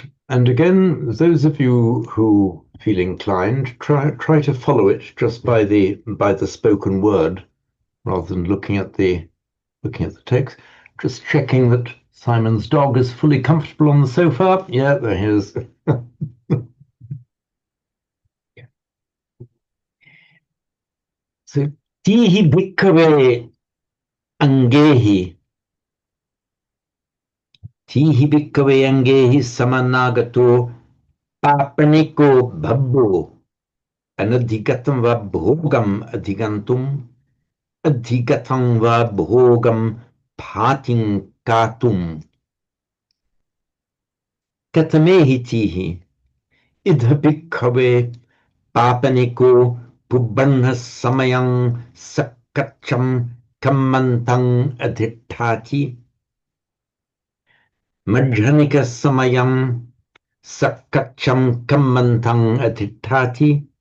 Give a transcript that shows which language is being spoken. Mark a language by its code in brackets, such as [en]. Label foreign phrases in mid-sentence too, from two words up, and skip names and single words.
[en] And again, those of you who feel inclined, try to follow it just by the spoken word rather than looking at the text. Just checking that Simon's dog is fully comfortable on the sofa. Yeah, there he is. So, [pi] tihi bhikkhave angehi. Tihi bhikkhave angehi samanagato papaniko bhabbo. Anadhikatam va bhogam adhigantum. Adhigatam va bhogam bhatin katum. Katamehi tihi. Idha bhikkhave papaniko pubbannha samayang sakkacham kammantang adhittati. Majhanika samayam sakkacham kammantang adhittati.